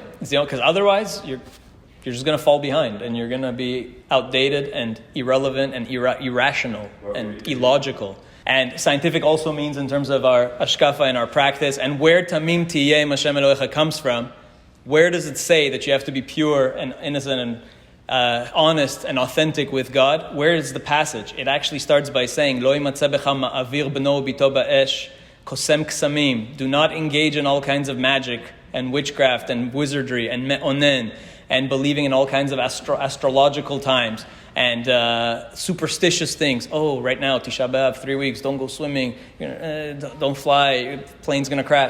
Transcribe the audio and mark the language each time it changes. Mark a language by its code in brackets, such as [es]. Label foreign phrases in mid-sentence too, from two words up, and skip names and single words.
[en] Because otherwise, you're just going to fall behind, and you're going to be outdated and irrelevant and irrational and illogical. And scientific also means in terms of our ashkafa and our practice, and where [he] תמים תהיה ה' אלהיך [en] comes from. Where does it say that you have to be pure and innocent and honest and authentic with God? Where is the passage? It actually starts by saying, [he] לא ימצא בך מעביר בנו ובתו באש קסם קסמים. [en] Do not engage in all kinds of magic and witchcraft and wizardry and me'onen and believing in all kinds of astrological times and superstitious things. Oh, right now, Tisha B'Av, 3 weeks, don't go swimming, don't fly, your plane's going to crash.